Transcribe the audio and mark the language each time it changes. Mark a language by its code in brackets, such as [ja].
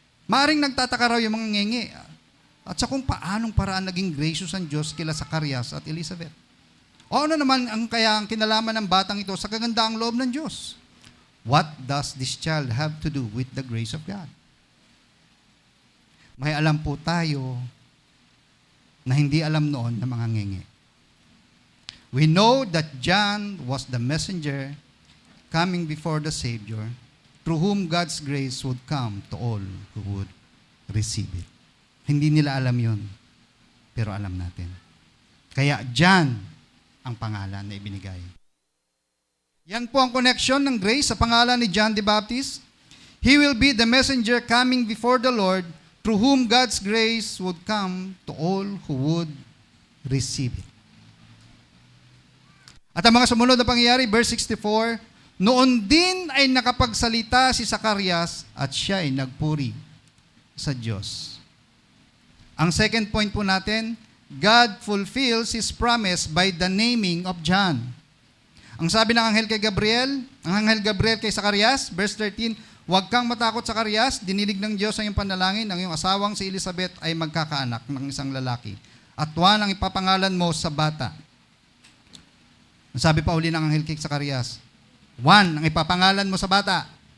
[tl] Maaring nagtataka raw yung mga ngengi. At sa kung paanong paraan naging gracious ang Diyos kila Zacarias at Elizabeth. O ano naman ang kinalaman ng batang ito sa kagandaang loob ng Diyos? [en] What does this child have to do with the grace of God? [tl] May alam po tayo na hindi alam noon ng mga ngengi. [en] We know that John was the messenger coming before the Savior, through whom God's grace would come to all who would receive it. [tl] Hindi nila alam yon, pero alam natin. Kaya John ang pangalan na ibinigay. Yan po ang connection ng grace sa pangalan ni John [en] the Baptist. He will be the messenger coming before the Lord, through whom God's grace would come to all who would receive it. [tl] At ang mga sumunod na pangyayari, verse 64, noon din ay nakapagsalita si Zacarias at siya ay nagpuri sa Diyos. [en] Ang second point [tl] po natin, [en] God fulfills His promise by the naming of John. [tl] Ang sabi ng anghel kay Gabriel, ang anghel Gabriel kay Zacarias, verse 13, huwag kang matakot, Zacarias, dinilig ng Diyos ang iyong panalangin, ang iyong asawang si Elizabeth ay magkakaanak ng isang lalaki. At Juan ang ipapangalan mo sa bata. Sabi pa uli ng anghel kay Zacarias, Juan ang ipapangalan mo sa bata.